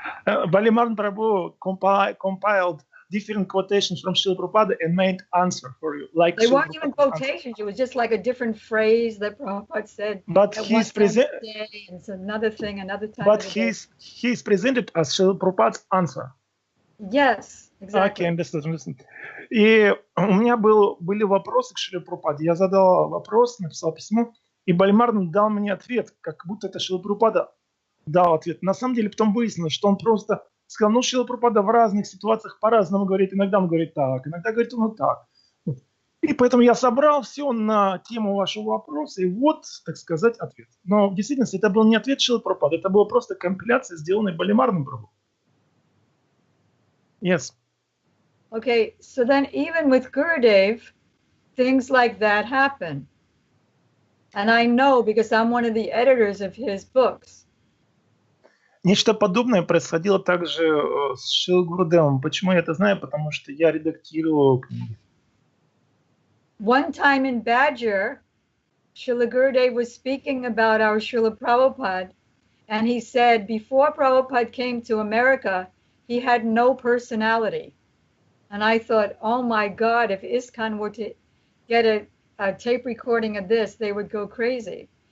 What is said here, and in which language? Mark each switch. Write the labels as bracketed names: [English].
[English] Balimardan Prabhu compiled different quotations from Srila Prabhupada and made answer for you. Like they weren't even quotations. It was just like a different phrase that Prabhupada said. But he's present. It's another thing, another time. But he's presented as Srila Prabhupada's answer. Yes, exactly. Okay, understand. [Russian] И у меня были вопросы к Шриле Прабхупаде. Я задал вопрос, написал письмо, и Бальмардан дал мне ответ, как будто это Шрила Прабхупада дал ответ. На самом деле потом выяснилось, что он просто сказал, ну, Шрила Прабхупада в разных ситуациях по-разному говорит. Иногда он говорит так, иногда говорит он так. И поэтому я собрал все на тему вашего вопроса, и вот, так сказать, ответ. Но в действительности это был не ответ Шрилы Прабхупады, это была просто компиляция, сделанная Бальмарданом Прабху. [English] Yes. Okay, so then even with Gurudev, things like that happen. And I know because I'm one of the editors of his books. [Russian] Нечто подобное происходило также с Шрилой Гурудевом. Почему я это знаю? Потому что я редактировал книги. [English] One time in Badger, Srila Gurudev was speaking about our Srila Prabhupada, and he said before Prabhupada came to America, he had no personality. And I thought, oh my God, if ISKCON were to get a tape recording of this, they would go crazy.